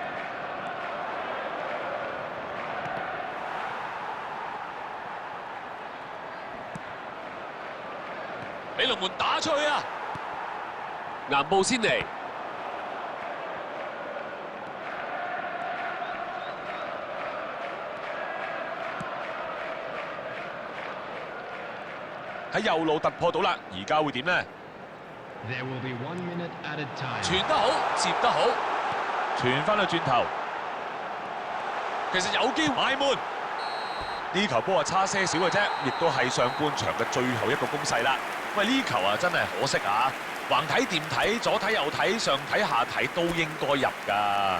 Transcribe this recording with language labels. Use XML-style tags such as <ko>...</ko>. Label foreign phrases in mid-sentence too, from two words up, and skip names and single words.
<yue>俾龍門打出去啊！岩布先嚟。喺右路突破到啦，而家會點呢？</yue> <en>There will be 1 minute added time.</en> <yue>傳得好，接得好，傳翻去轉頭，其實有機會埋門。呢球波差些少嘅啫，亦都係上半場嘅最後一個攻勢啦。喂，呢球真係可惜啊！橫睇掂睇，左睇右睇，上睇下睇都應該入㗎。</yue>